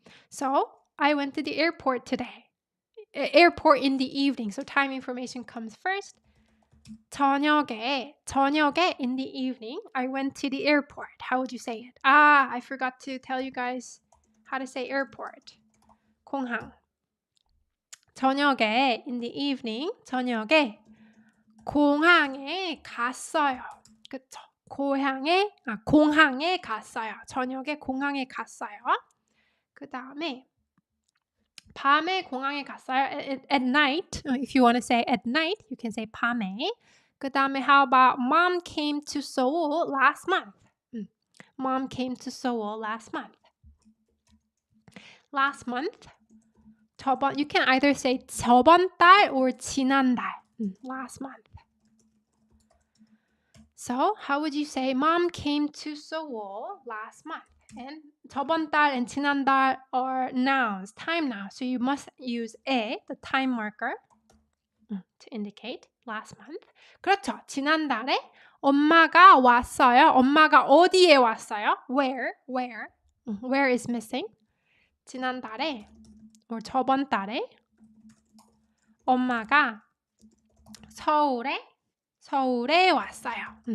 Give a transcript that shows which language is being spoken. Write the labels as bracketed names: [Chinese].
[English] So I went to the airport today. Airport in the evening. So time information comes first. 저녁에 in the evening, I went to the airport. How would you say it? I forgot to tell you guys how to say airport. [Korean] 공항. 저녁에 [English] in the evening, [Korean] 저녁에 공항에 갔어요. 그쵸? 공항에 갔어요. 저녁에 공항에 갔어요. 그 다음에 밤에 공항에 갔어요. [English] At night, if you want to say at night, you can say 밤에. [Korean] 그 다음에 [English] how about mom came to Seoul last month? Mom came to Seoul last month. Last month. you can either say 저번 달 or 지난달. Last month. So, how would you say mom came to Seoul last month? And 저번 달 and 지난달 are nouns, time nouns. So you must use the time marker, to indicate last month. [Korean] 그렇죠. 지난달에 엄마가 왔어요. 엄마가 어디에 왔어요? [English] Where? Where is missing? [Korean] 지난달에 or 저번 달에 엄마가 서울에 왔어요.